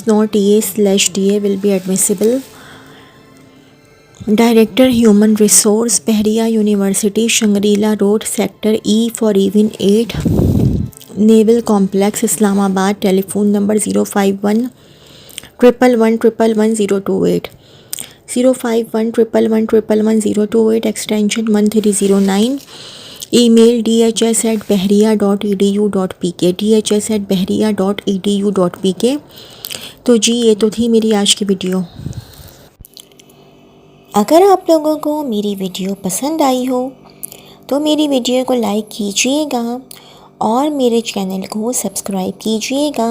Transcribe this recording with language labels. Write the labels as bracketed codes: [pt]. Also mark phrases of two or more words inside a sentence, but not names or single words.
[en] Not EA/DA will be admissible. Director Human Resource, Bahria University, Shangri-La Road, Sector E for even 8, Naval Complex, Islamabad. Telephone number 05111111028 05111111028 extension 1309. Email dhs@bahria.edu.pk dhs@bahria.edu.pk. [ur] تو جی یہ تو تھی میری آج کی ویڈیو. اگر آپ لوگوں کو میری ویڈیو پسند آئی ہو تو میری ویڈیو کو لائک کیجیے گا اور میرے چینل کو سبسکرائب کیجیے گا.